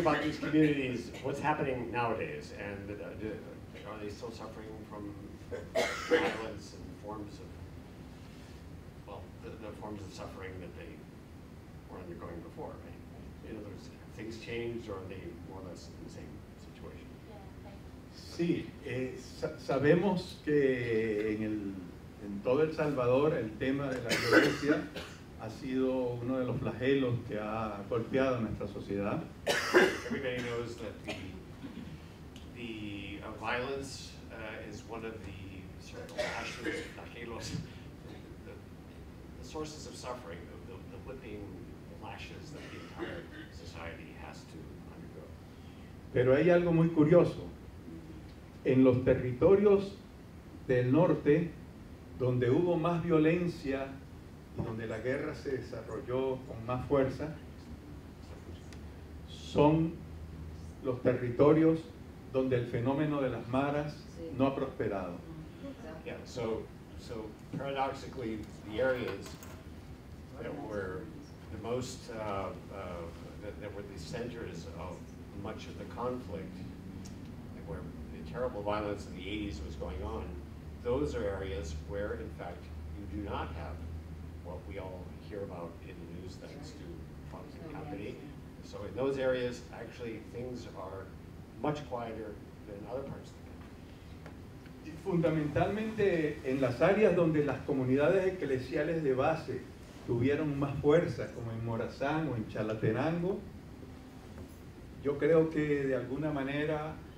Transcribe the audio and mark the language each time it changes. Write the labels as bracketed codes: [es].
[en] wondering about these communities, what's happening nowadays, and are they still suffering from violence and forms of, well, the forms of suffering that they were undergoing before, right? In other words, have things changed, or are they more or less in the same situation? [es] Sí, sabemos que en todo El Salvador el tema de la violencia ha sido uno de los flagelos que ha golpeado a nuestra sociedad. [en] Everybody knows that the violence is one of the sort of flagelos, the sources of suffering, the whipping lashes that the entire society has to undergo. [es] Pero hay algo muy curioso. En los territorios del norte, donde hubo más violencia y donde la guerra se desarrolló con más fuerza, son los territorios donde el fenómeno de las maras no ha prosperado. [en] Yeah, so paradoxically, the areas that were the most, that were the centers of much of the conflict, where the terrible violence in the 80s was going on, those are areas where, in fact, you do not have what we all hear about in the news thanks to Trump and company. So in those areas, actually, things are much quieter than other parts of the country. [es] Fundamentalmente en las áreas donde las comunidades eclesiales de base tuvieron más fuerza, como en Morazán o en Chalatenango, yo creo que de alguna manera